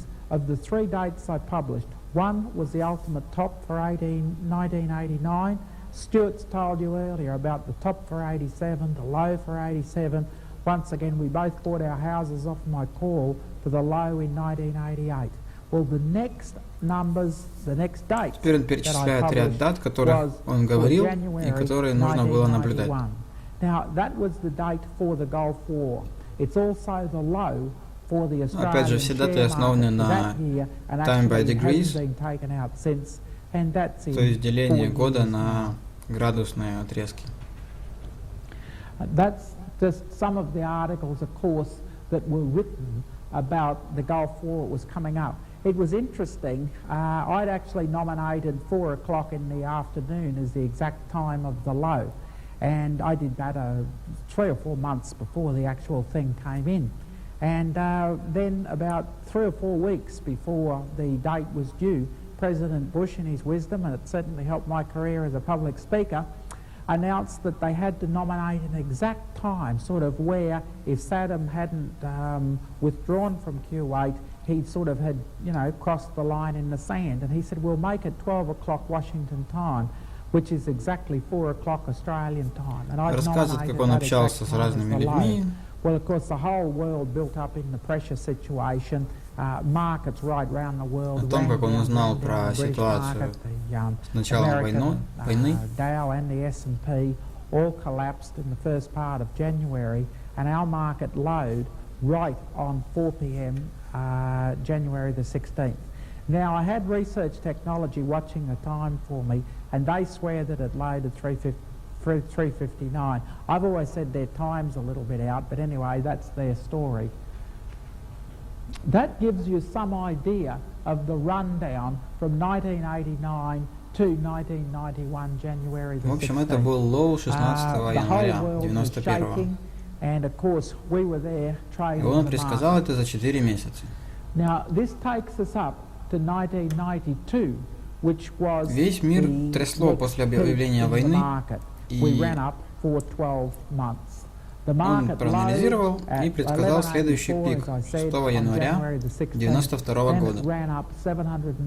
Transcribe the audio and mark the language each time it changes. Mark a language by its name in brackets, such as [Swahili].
[English] Of the 3 dates I published, one was the ultimate top for 1989. Stuart's told you earlier about the top for 87, the low for 87. Once again, we both bought our houses off my call for the low in 1988. Well, the next numbers, the next date [Russian] Теперь он перечисляет ряд дат, которых он говорил и которые нужно было наблюдать. [English] Now, that was the date for the Gulf War. It's also the low. [Russian] Опять же, все даты основаны на [English] time by degrees, [Russian] то есть деление года на градусные отрезки. [English] That's just some of the articles, of course, that were written about the Gulf War that was coming up. It was interesting. I'd actually nominated 4 o'clock in the afternoon as the exact time of the low, and I did that 3 or 4 months before the actual thing came in. And then about 3 or 4 weeks before the date was due, President Bush, in his wisdom, and it certainly helped my career as a public speaker, announced that they had to nominate an exact time, sort of where if Saddam hadn't withdrawn from Kuwait, he sort of had, you know, crossed the line in the sand. And he said, we'll make it 12 o'clock Washington time, which is exactly 4 o'clock Australian time. And I've nominated that exact time as the low. Well, of course, the whole world built up in the pressure situation. Markets right around the world. [Russian] О том, как он узнал про ситуацию с началом войны, [English] Dow and the S&P all collapsed in the first part of January, and our market lowered right on 4 p.m. January the 16th. Now, I had Research Technology watching the time for me, and they swear that it lowered at 3:59. I've always said their time's a little bit out, but anyway, that's their story. That gives you some idea of the rundown from 1989 to 1991 January the 16th. [Russian] В общем, это был лоу 16 января 91-го. [English] And of course, we were there trading. [Russian] И он предсказал это за 4 месяца. [English] Now, this takes us up to 1992, which was [Russian] Весь мир трясло после объявления войны. И он проанализировал и предсказал следующий пик 6 января 1992 года.